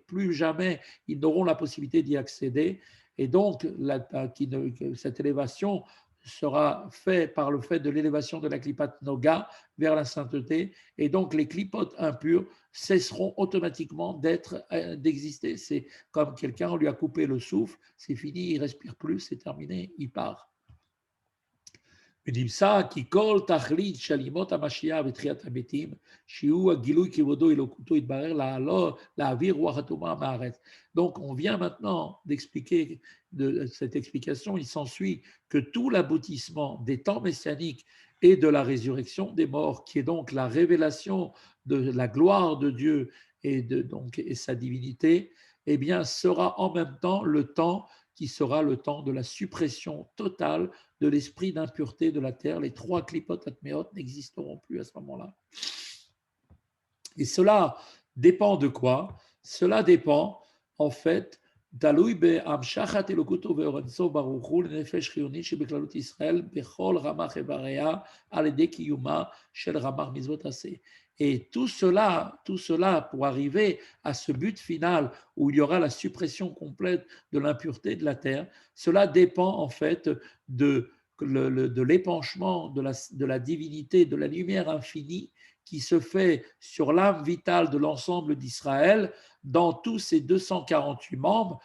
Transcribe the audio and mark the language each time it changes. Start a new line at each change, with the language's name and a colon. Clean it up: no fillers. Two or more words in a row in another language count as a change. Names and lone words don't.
French: Plus jamais ils n'auront la possibilité d'y accéder. Et donc, cette élévation sera faite par le fait de l'élévation de la
Hebrew: קליפת נוגה
French: vers la sainteté, et donc les klipotes impurs cesseront automatiquement d'exister. C'est comme quelqu'un, on lui a coupé le souffle, c'est fini, il ne respire plus, c'est terminé, il part.
Hebrew: ונמצא כי כל תכלית של ימות המשיח ותחיית המתים, שהוא הגילוי כבודו אלוקותו, יתברר להעביר רוח הטומאה מהארץ.
French: Donc on vient maintenant d'expliquer de cette explication, il s'ensuit que tout l'aboutissement des temps messianiques et de la résurrection des morts, qui est donc la révélation de la gloire de Dieu et sa divinité, eh bien sera en même temps le temps qui sera le temps de la suppression totale de l'esprit d'impureté de la terre. Les trois
Hebrew: קליפות טמאות
French: n'existeront plus à ce moment-là. Et cela dépend de quoi? Cela dépend, en fait,
Hebrew: תלוי בהמשכת אלוקותו ואורנסו ברוך הוא לנפש חיונית שבכללות ישראל בכל רמ"ח איבריה על ידי קיומה של רמ"ח מצוות עשה.
French: Et tout cela pour arriver à ce but final où il y aura la suppression complète de l'impureté de la terre, cela dépend en fait de l'épanchement de la divinité, de la lumière infinie qui se fait sur l'âme vitale de l'ensemble d'Israël dans tous ces 248 membres.